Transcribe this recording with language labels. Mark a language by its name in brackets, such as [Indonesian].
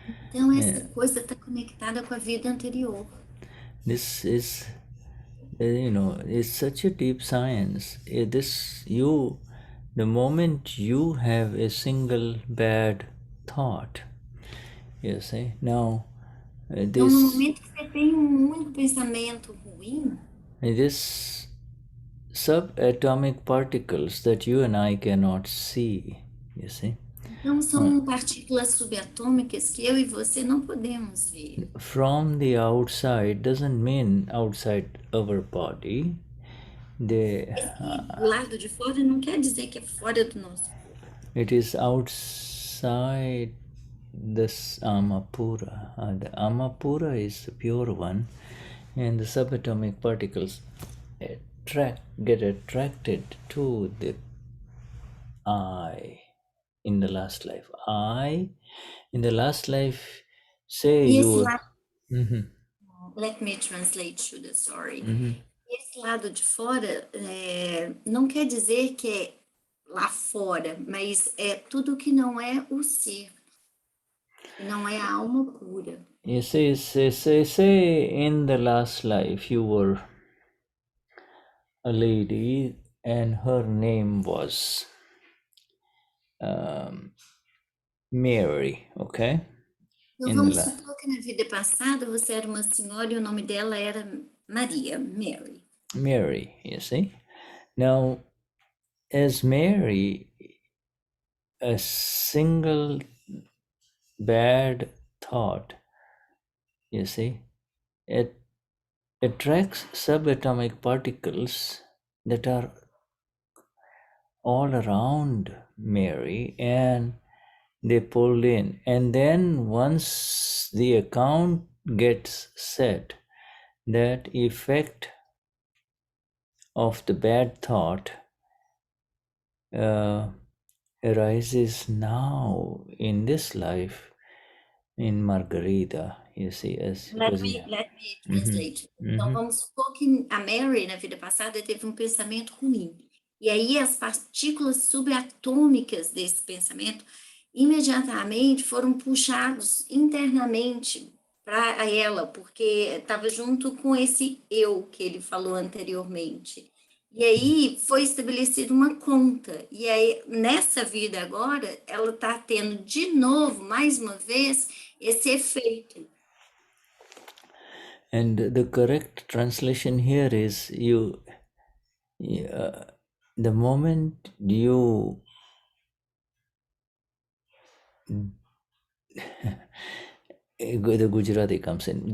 [Portuguese] Então essa coisa está conectada com a vida anterior. [English] This is, it's such a deep science. The moment you have a single bad thought, you see, now [Portuguese] Então, no momento que você tem um único pensamento ruim, [English] this subatomic particles that you and I cannot see, you see. [Portuguese] então são partículas subatômicas que eu e você não podemos ver. [English] From the outside doesn't mean outside our body. [Portuguese] Esse lado de fora não quer dizer que é fora do nosso corpo. [English] It is outside this Amapura. The Amapura is the pure one, and the subatomic particles get attracted to the I in the last life. I in the last life, say [Portuguese] E [English] you. [Portuguese] esse lado, [English] let me translate, Shuddha, sorry. [Portuguese] Esse lado de fora não quer dizer que é lá fora, mas é tudo que não é o ser, que não é a alma pura. [English] You say in the last life you were a lady and her name was Mary, okay? [Portuguese] Então vamos supor que na vida passada você era uma senhora e o nome dela era Maria, Mary. [English] Mary, you see? Now, as Mary, a single bad thought, you see, it attracts subatomic particles that are all around Mary and they pull in. And then once the account gets set, that effect of the bad thought arises now in this life in Margarita, you see, as Let me translate. [Portuguese] Então vamos supor que a Mary na vida passada teve um pensamento ruim. E aí as partículas subatômicas desse pensamento imediatamente foram puxados internamente para ela, porque estava junto com esse eu que ele falou anteriormente. E aí foi estabelecida uma conta. E aí, nessa vida agora, ela está tendo de novo, mais uma vez, esse efeito. [English] And the correct translation here is the moment you the Gujarati comes in.